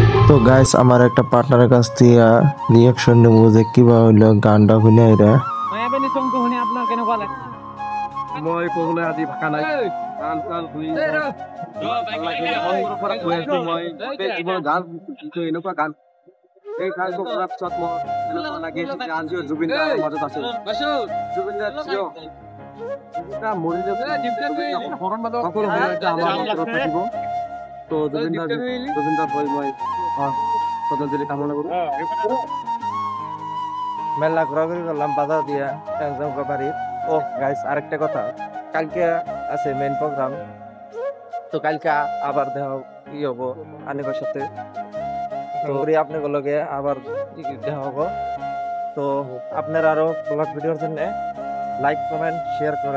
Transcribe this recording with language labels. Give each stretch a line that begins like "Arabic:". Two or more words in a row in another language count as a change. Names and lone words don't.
Bangla: তো গাইস আমার একটা পার্টনারের কাছ থেকে রিয়াকশন নেব যে কিবা হইলো গানটা শুনে এরা
Assamese: মই ক'বলৈ আজি ভাষা নাই গান চান শুনি মই জীৱনৰ গান এনেকুৱা গান এই গানটো কৰাৰ পিছত মই এনেকুৱা লাগি আছে যে আজিও জুবিন দাৰ মাজত আছে জুবিন দাৰ থিয় জুবিন দা মৰিলে সকলো সময়তে আমাৰ ওচৰত থাকিব তো জুবিন দাৰ হৈ মই শ্ৰদ্ধাঞ্জলি কামনা কৰোঁ
Bangla: মেলা ঘোরাঘুরি করলাম বাজার দিয়া একদম বাড়ির। ও গাইস আরেকটা কথা, কালকে আছে মেইন প্রোগ্রাম, তো কালকে আবার দেখা কি হবো আনিবার সাথে, তো আপনাদের লগে আবার দেখা হবো। তো আপনারা আরো ব্লগ ভিডিওর জন্য
English: like comment share
Bangla: করেন।